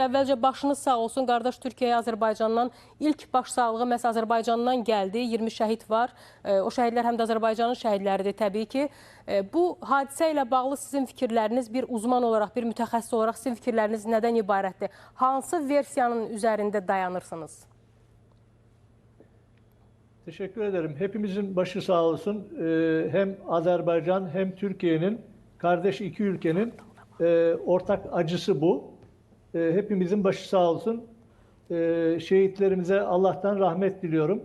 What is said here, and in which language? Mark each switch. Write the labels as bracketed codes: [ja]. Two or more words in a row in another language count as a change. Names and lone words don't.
[az] Əvvəlcə başınız sağ olsun. Qardaş Türkiyəyə Azərbaycandan ilk başsağlığı məhz Azərbaycandan gəldi. 20 şəhid var. O şəhidlər həm də Azərbaycanın şəhidləridir təbii ki. Bu hadisə ilə bağlı sizin fikirləriniz, bir uzman olaraq, bir mütəxəssis olaraq sizin fikirləriniz nədən ibarətdir? Hansı versiyanın üzərində dayanırsınız? [tr] Teşekkür ederim. Hepimizin başı sağ olsun. Hem Azerbaycan hem Türkiye'nin, kardeş iki ülkenin ortak acısı bu. Hepimizin başı sağ olsun. Şehitlerimize Allah'tan rahmet diliyorum.